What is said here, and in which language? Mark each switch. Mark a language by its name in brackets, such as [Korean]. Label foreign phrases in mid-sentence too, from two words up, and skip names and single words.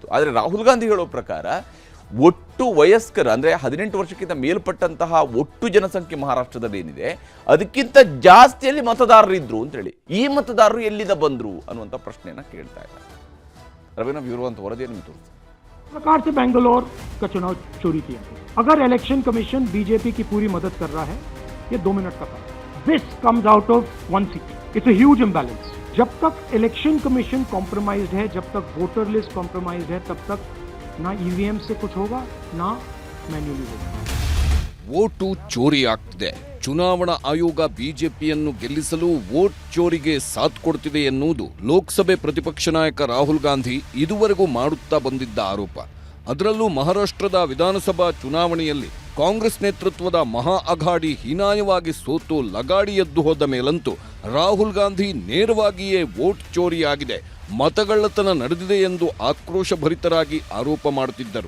[Kannada] ಆದರೆ ರಾಹುಲ್ ಗಾಂಧಿ ಹೇಳೋ ಪ್ರಕಾರ ಒಟ್ಟು ವಯಸ್ಕರ ಅಂದರೆ 18 ವರ್ಷಕ್ಕಿಂತ ಮೇಲ್ಪಟ್ಟಂತಹ ಒಟ್ಟು ಜನಸಂಖ್ಯೆ ಮಹಾರಾಷ್ಟ್ರದಲ್ಲಿ ಏನಿದೆ ಅದಕ್ಕಿಂತ ಜಾಸ್ತಿಯಲ್ಲಿ ಮತದಾರರಿದ್ರು ಅಂತೇಳಿ, ಈ ಮತದಾರರು ಎಲ್ಲಿಂದ ಬಂದರು ಅನ್ನುವಂಥ ಪ್ರಶ್ನೆಯನ್ನು ಕೇಳ್ತಾ ಇದ್ದಾರೆ. ರವೀನಾ ವಿವರವಂತ ವರದಿಯನ್ನು ತೋರಿಸಿ. [Hindi] प्रकार से बेंगलोर का चुनाव चोरी किया। अगर [English] election commission [Hindi] बीजेपी की पूरी मदद कर रहा है, ये 2 मिनट का काम। [English] This comes out of 1 seat. It's a huge imbalance. [Hindi] जब तक [English] election commission compromised [Hindi] है, जब तक [English] voter list compromised [Hindi] है, तब तक ना ईवीएम से कुछ होगा ना मैन्युअली होगा। [Kannada] ವೋಟು ಚೋರಿ ಆಗ್ತಿದೆ. ಚುನಾವಣಾ ಆಯೋಗ ಬಿಜೆಪಿಯನ್ನು ಗೆಲ್ಲಿಸಲು ವೋಟ್ ಚೋರಿಗೆ ಸಾಥ್ ಕೊಡ್ತಿದೆ ಎನ್ನುವುದು ಲೋಕಸಭೆ ಪ್ರತಿಪಕ್ಷ ನಾಯಕ ರಾಹುಲ್ ಗಾಂಧಿ ಇದುವರೆಗೂ ಮಾಡುತ್ತಾ ಬಂದಿದ್ದ ಆರೋಪ. ಅದರಲ್ಲೂ ಮಹಾರಾಷ್ಟ್ರದ ವಿಧಾನಸಭಾ ಚುನಾವಣೆಯಲ್ಲಿ ಕಾಂಗ್ರೆಸ್ ನೇತೃತ್ವದ ಮಹಾ ಅಘಾಡಿ ಹೀನಾಯವಾಗಿ ಸೋತು ಲಗಾಡಿ ಎದ್ದು ಹೋದ ಮೇಲಂತೂ ರಾಹುಲ್ ಗಾಂಧಿ ನೇರವಾಗಿಯೇ ವೋಟ್ ಚೋರಿಯಾಗಿದೆ, ಮತಗಳ್ಳತನ ನಡೆದಿದೆ ಎಂದು ಆಕ್ರೋಶಭರಿತರಾಗಿ ಆರೋಪ ಮಾಡುತ್ತಿದ್ದರು.